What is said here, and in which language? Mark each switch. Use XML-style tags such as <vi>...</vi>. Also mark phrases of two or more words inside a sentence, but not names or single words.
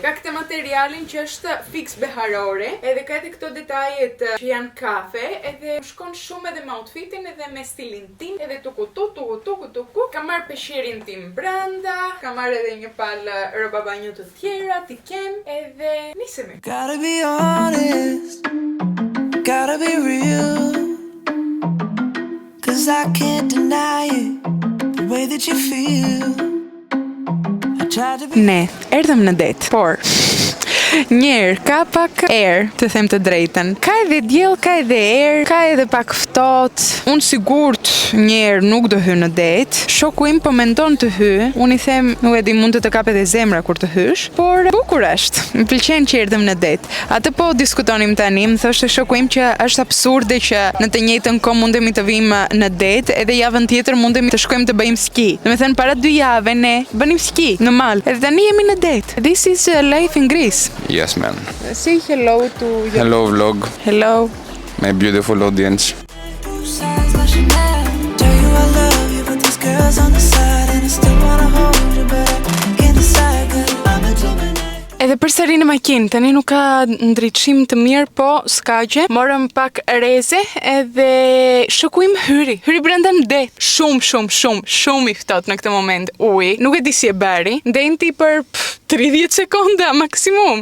<sq>Ka këtë materialin që është fiks beharore, edhe ka edhe këto detajet që janë kafe, edhe shkon shumë edhe me outfitin edhe me stilin tim, edhe tuku. Kam marrë peshqerin tim brenda, kam marrë edhe një palë rroba banjo të tjera, t'i kem, edhe nisemi.</sq> <en>Gotta be honest, gotta be real, 'cause I can't deny it, the way that you feel. I tried to be</en> <sq>Ne, erdhëm në det, por njerë ka pak erë, të them të drejten. Ka edhe diell, ka edhe erë, ka edhe pak ftohtë. Unë sigurt njerë nuk do hy në det. Shoku im po mendon të hy. Unë i them, nuk e di, mund të kapet edhe zemra kur të hysh, por bukur është. Më pëlqen që erdhëm në det. Atë po diskutonim tani, më thoshte shoku im që është absurde që në të njëjtën kohë mundemi të vim në det, edhe javën tjetër mundemi të shkojmë të bëjmë ski. Domethënë para 2 javë ne bënim ski në mal. Edhe tani jemi në det.</sq> <en>This is life in Greece. Yes, man. Say hello to your... Hello, vlog. Hello. My beautiful audience. two sides like Chanel. Tell you I love you, but these girls on the side, and I still wanna hold you, but I can't decide, 'cause I'm a Gemini.</en> <sq>Edhe përsëri në makinë, tani nuk ka ndriçim të mirë, po s'ka gjë. Morëm pak reze edhe shoku im hyri brenda në det. Shumë i ftohtë në këtë moment uji. Nuk e di si e bëri. Ndenti për 30 sekonda maksimum.</sq>